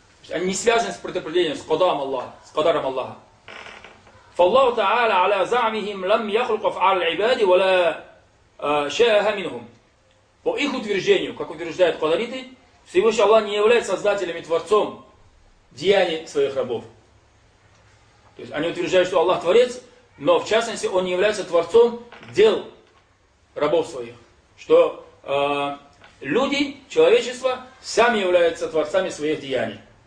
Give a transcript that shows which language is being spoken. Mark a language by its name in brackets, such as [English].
[Russian] Они не связаны с предопределением, с кадаром Аллаха, с кадаром Аллаха. [Arabic] فالله تعالى على زعمهم لم يخلق أفعال العباد ولا شاءها منهم. [Russian] По их утверждению, как утверждают кадариты, Всевышний Аллах не является создателем и творцом деяний своих рабов. То есть они утверждают, что Аллах творец, но в частности Он не является творцом дел рабов своих. Что люди, человечество, сами являются творцами своих деяний.